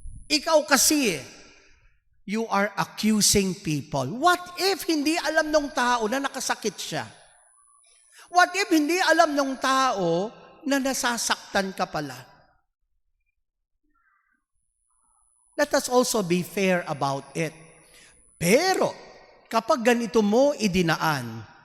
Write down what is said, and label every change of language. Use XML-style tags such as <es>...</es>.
<tl>Ikaw kasi,</tl> <en>you are accusing people.</en> <tl>What if hindi alam ng tao na nakasakit siya? What if hindi alam ng tao na nasasaktan ka pala?</tl> <en>Let us also be fair about it.</en> <tl>Pero, kapag ganito mo idinaan,</tl>